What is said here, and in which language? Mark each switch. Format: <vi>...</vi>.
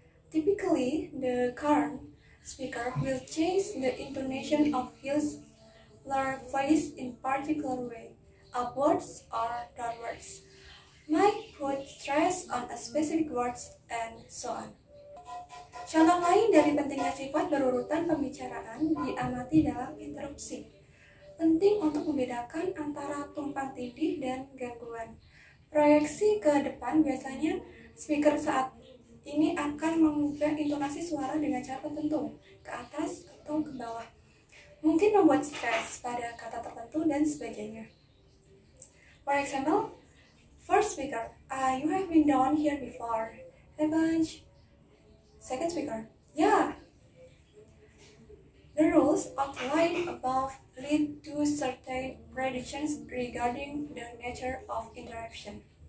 <en>Typically, the current speaker will change the intonation of his lower voice in particular way, upwards or downwards, might put stress on a specific words, and so on.</en> <id>Contoh lain dari pentingnya sifat berurutan pembicaraan diamati dalam interupsi. Penting untuk membedakan antara tumpang tindih dan gangguan. Proyeksi ke depan biasanya speaker saat ini akan mengubah intonasi suara dengan cara tertentu, ke atas atau ke bawah. mungkin membuat stres pada kata tertentu dan sebagainya.</id> <en>For example, first speaker, you have been down here before, haven't you? Second speaker, yeah. The rules outlined above lead to certain predictions regarding the nature of interaction.</en>